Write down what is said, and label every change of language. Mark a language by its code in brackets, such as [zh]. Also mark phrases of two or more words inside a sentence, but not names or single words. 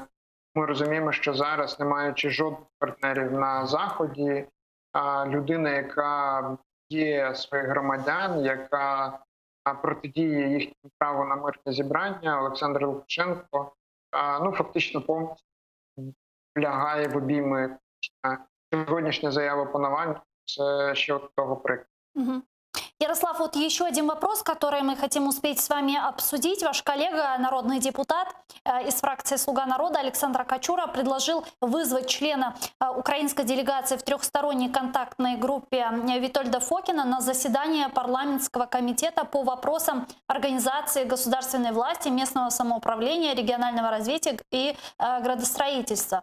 [uk] Ми розуміємо, що зараз, не маючи жодних партнерів на Заході, людина, яка є своїх громадян, яка протидіє їхньому праву на мирне зібрання, Олександр Лукашенко, фактично повністю лягає в обійми. Сьогоднішня заява по Навальному – це ще от того прикладу. [ru] Ярослав, вот еще один вопрос, который мы хотим успеть с вами обсудить. Ваш коллега, народный депутат из фракции «Слуга народа» Александр Качура предложил вызвать члена украинской делегации в трехсторонней контактной группе Витольда Фокина на заседание парламентского комитета по вопросам организации государственной власти, местного самоуправления, регионального развития и градостроительства.